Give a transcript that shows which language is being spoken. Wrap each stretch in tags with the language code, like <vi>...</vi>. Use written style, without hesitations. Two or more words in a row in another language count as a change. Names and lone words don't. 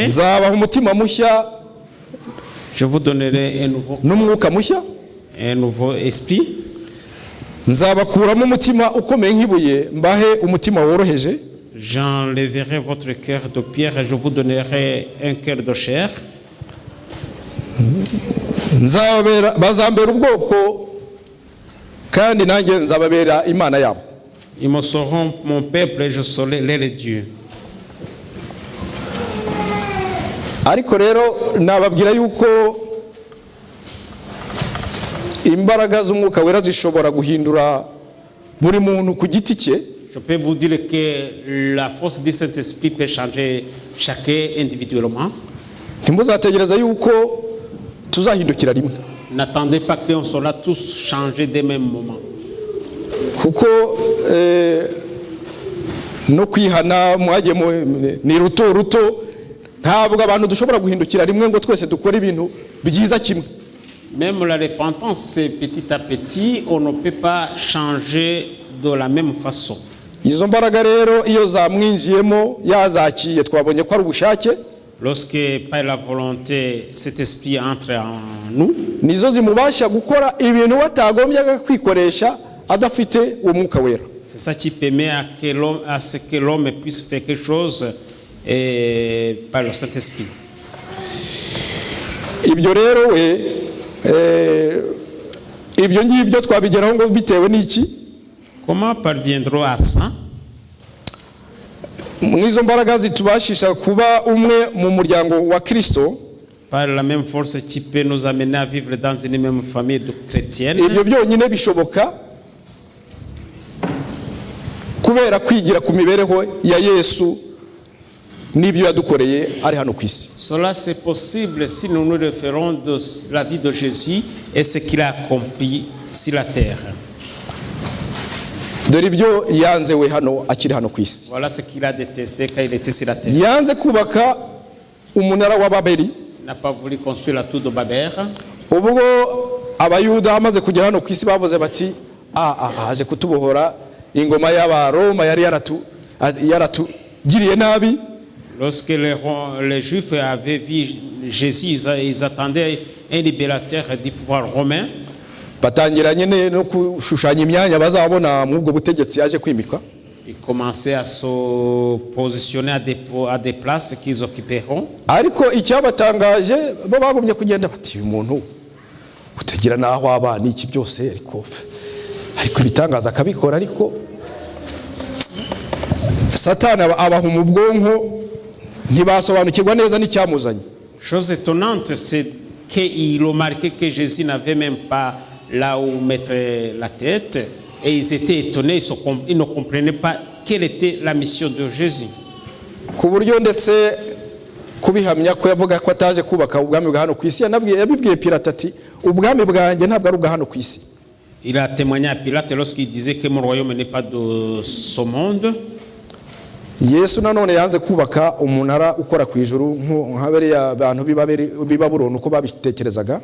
<rw>Nzabaha umutima mushya.</rw> <fr>Je vous donnerai un nouveau</fr> <rw>n'umwuka mushya,</rw> <fr>un nouveau esprit.</fr> <rw>Nzabakuramo umutima ukomeye nk'ibuye mbahe umutima woroheje.</rw> <fr>J'enlèverai votre cœur de pierre et je vous donnerai un cœur de chair.</fr> <rw>Bazambera ubwoko kandi nanjye nzababera imana yabo.</rw> <fr>Ils me seront mon peuple et je serai leur Dieu.</fr> <rw>Ariko rero nababwira yuko imbaraga z'umwuka wera zishobora guhindura buri muntu ku giti cye.</rw> <fr>Je peux vous dire que la force du Saint-Esprit peut changer chacun individuellement.</fr> <rw>Ntimuzategereza yuko tuzahindukira rimwe.</rw> <fr>N'attendez pas qu'on sera tous changés dès même moment.</fr> <rw>Kuko no kwihana mwagiye ni ruto ruto, ntabwo abantu dushobora guhindukira rimwe ngo twese dukora ibintu byiza kimwe.</rw> <fr>Même la repentance, c'est petit à petit, on ne peut pas changer de la même façon.</fr> <rw>Izo mbaraga rero iyo zamwinjiyemo yazakiye twabonye ko ari ubushake.</rw> <fr>Lorsque par la volonté cet esprit entre en nous,</fr> <rw>nizo zimubasha gukora ibintu batagombyaga kwikoresha adafite uwo mwuka wera.</rw> <fr>C'est ça qui permet à ce que l'homme puisse faire quelque chose par le Saint-Esprit.</fr> <rw>Ibyo rero ibyo ngibyo twabigeraho ngo bitewe n'iki?</rw> <fr>Comment parviendrons à ça?</fr> <rw>Mwizo mbaraga zitubashisha kuba umwe mu muryango wa Kristo.</rw> <fr>Par la même force qui peut nous amener à vivre dans une même famille chrétienne.</fr> <rw>Ibyo byonyine bishoboka kubera kwigira ku mibereho ya Yesu n'ibyo yadukoreye ari hano ku isi.</rw> <fr>Cela c'est possible si nous nous référons de la vie de Jésus et ce qu'il a accompli sur la terre.</fr> <rw>Dore ibyo yanze we hano akiri hano ku isi.</rw> <fr>Voilà ce qu'il a détesté quand il était sur la terre.</fr> <rw>Yanze kubaka umunara wa Babeli.</rw> <fr>N'a pas voulu construire la tour de Babel.</fr> <rw>Ubwo abayuda amaze kugera hano ku isi bavuze bati aje kutubohora ingoma y'Abaroma yari yaratugiriye nabi.</rw> <fr>Lorsque les Juifs avaient vu Jésus, ils attendaient un libérateur du pouvoir romain.</fr> <rw>Batangira nyene no kushushanya imyanya bazabona mu bwo butegetsi yaje kwimikwa.</rw> <fr>Ils commençaient à se positionner à des places qu'ils occuperont.</fr> <rw>Ariko icyabatangaje bo bagumye kugenda bati umuntu utagira naho abana iki byose ariko ibitangaza akabikora ariko Satani abaha mu bwonko ntibasobanukirwa neza n'icyamuzanye.</rw> <fr>Chose étonnante, c'est qu'ils ont remarqué que Jésus n'avait même pas là où mettre la tête et ils étaient étonnés, ils ne comprenaient pas quelle était la mission de Jésus.</fr> <rw>Ku buryo ndetse kubihamya ko yavuga ko ataje kubaka ubwami bwa hano ku isi yabibwiye Pilate ati ubwami bwanjye ntabwo ari ubwa hano ku isi.</rw> <fr>Il a témoigné à Pilate lorsqu'il disait que mon royaume n'est pas de ce monde.</fr> <rw>Yesu nanone yanze kubaka umunara ukora ku ijuru nk'abariya abantu b'Ibabuloni uko babitekerezaga.</rw>